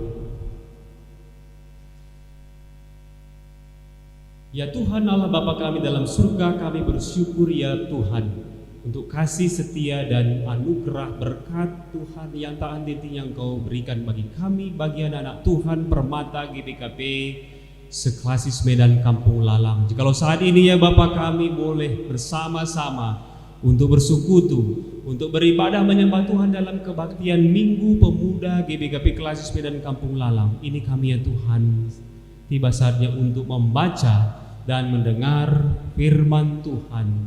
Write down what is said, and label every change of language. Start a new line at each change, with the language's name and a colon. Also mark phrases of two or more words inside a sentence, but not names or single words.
Indonesian: Ya Tuhan Allah Bapa kami dalam surga, kami bersyukur ya Tuhan untuk kasih setia dan anugerah berkat Tuhan yang tak henti yang Kau berikan bagi kami, bagi anak-anak Tuhan Permata GBKP Seklasis Medan Kampung Lalang. Jikalau saat ini ya Bapa kami boleh bersama-sama untuk bersekutu, untuk beribadah menyembah Tuhan dalam kebaktian Minggu Pemuda GBKP Klasis Medan Kampung Lalang. Ini kami ya Tuhan, tiba saatnya untuk membaca dan mendengar firman Tuhan.